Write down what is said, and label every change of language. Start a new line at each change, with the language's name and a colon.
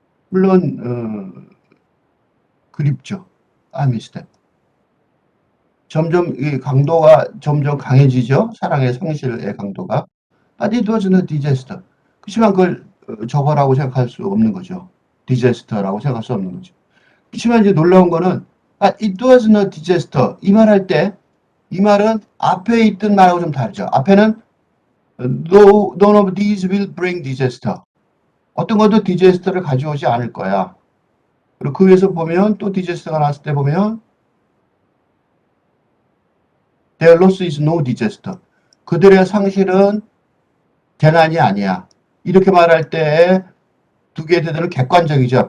Korean: 물론 그립죠.
English: I miss that.
Korean: 점점 이 강도가 점점 강해지죠. 사랑의 성실의 강도가.
English: But it wasn't a disaster.
Korean: 그렇지만 그걸 저거라고 생각할 수 없는 거죠. 디제스터라고 생각할 수 없는 거죠. 그렇지만 이제 놀라운 거는
English: it wasn't a disaster.
Korean: 이 말할 때 이 말은 앞에 있던 말하고 좀 다르죠. 앞에는
English: none of these will bring disaster.
Korean: 어떤 것도 디제스터를 가져오지 않을 거야. 그리고 그 위에서 보면 또 디제스터가 나왔을 때 보면
English: their loss is no disaster.
Korean: 그들의 상실은 재난이 아니야. 이렇게 말할 때 두 개의 대답은 객관적이죠.